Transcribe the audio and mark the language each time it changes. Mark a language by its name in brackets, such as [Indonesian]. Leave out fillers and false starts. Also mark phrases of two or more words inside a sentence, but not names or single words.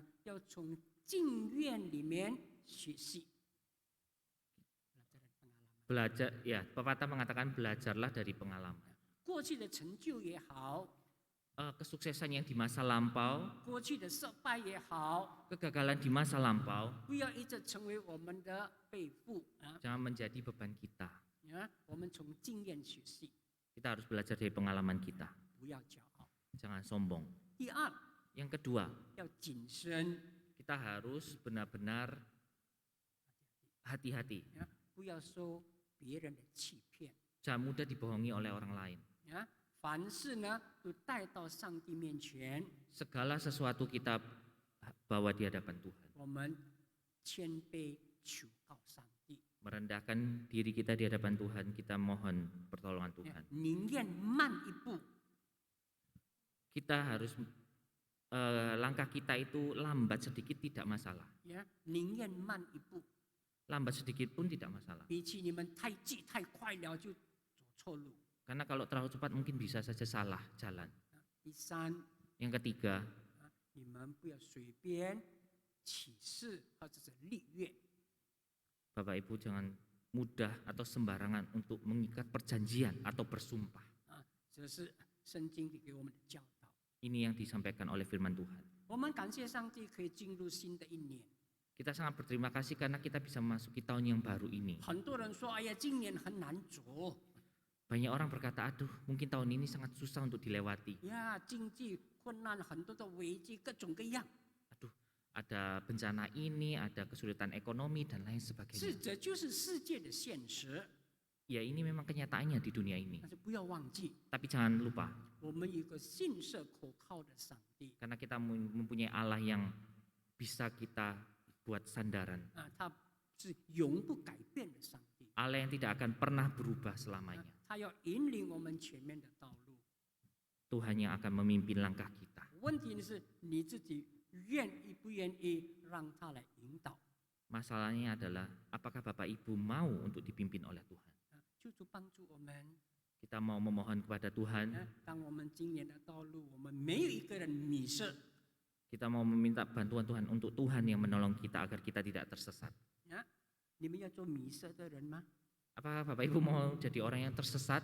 [Chinese] 要从经验里面学习。 [Indonesian] belajar ya, pepatah mengatakan belajarlah dari pengalaman. [Chinese] 过去的成就也好， [Indonesian] Kesuksesan yang di masa lampau, [Chinese] 过去的失败也好， [Indonesian] kegagalan di masa lampau [Chinese] 不要一直成为我们的背负 [Indonesian] jangan menjadi beban kita. [Chinese] 我们从经验学习， [Indonesian] Kita harus belajar dari pengalaman kita, [Chinese] 不要骄傲。 [Indonesian] jangan sombong. [Chinese] 第二， [Indonesian] Yang kedua, [Chinese] 要谨慎， [Indonesian] kita harus benar-benar hati-hati, [Chinese] 不要受别人的欺骗。 [Indonesian] jangan mudah dibohongi oleh orang lain. [Chinese] 凡事呢都带到上帝面前， [Indonesian] Segala sesuatu kita bawa di hadapan Tuhan. [Chinese] 我们谦卑求告上帝， [Indonesian] Merendahkan diri kita di hadapan Tuhan, kita mohon pertolongan Tuhan. [Chinese] 宁愿慢一步， [Indonesian] Kita harus langkah kita itu lambat sedikit tidak masalah. [Chinese] 宁愿慢一步， [Indonesian] Lambat sedikit pun tidak masalah. [Chinese] 比起你们太急太快了就走错路。 [Indonesian] Karena kalau terlalu cepat mungkin bisa saja salah jalan. [Chinese] 第三， [Indonesian] Yang ketiga, [Chinese] 你们不要随便起誓或者是立约， [Indonesian] Bapak Ibu jangan mudah atau sembarangan untuk mengikat perjanjian atau bersumpah. [Chinese] 这是圣经里给我们的教导。 [Indonesian] Ini yang disampaikan oleh firman Tuhan. [Chinese] 我们感谢上帝可以进入新的一年。 [Indonesian] Kita sangat berterima kasih karena kita bisa memasuki tahun yang baru ini. [Chinese] 很多人说：“哎呀，今年很难走 [Indonesian] Banyak orang berkata, aduh mungkin tahun ini sangat susah untuk dilewati. [Chinese] 呀，经济困难，很多的危机，各种各样。 [Indonesian] Aduh, ada bencana ini, ada kesulitan ekonomi dan lain [Chinese] 是， [Indonesian] sebagainya. [Chinese] 这就是世界的现实。 [Indonesian] Ya ini memang kenyataannya di dunia ini. [Chinese] 但是不要忘记， [Indonesian] Tapi jangan lupa, [Chinese] 我们有一个信实可靠的上帝 [Indonesian] karena kita mempunyai Allah yang bisa kita buat sandaran. [Chinese] 他是永不改变的上帝。 [Indonesian] Allah yang tidak akan pernah berubah selamanya. [Chinese] 他要引领我们前面的道路。 [Indonesian] Tuhan yang akan memimpin langkah kita. [Chinese] 问题是你自己愿意不愿意让他来引导。 [Indonesian] Masalahnya adalah apakah Bapak Ibu mau untuk dipimpin oleh Tuhan? [Chinese] 求主帮助我们。 [Indonesian] Kita mau memohon kepada Tuhan, [Chinese] 当我们今年的道路，我们没有一个人迷失， [Indonesian] kita mau meminta bantuan Tuhan untuk Tuhan yang menolong kita agar kita tidak tersesat. [Chinese] 你们要做迷失的人吗？ [Indonesian] Apakah Bapak Ibu mau jadi orang yang tersesat?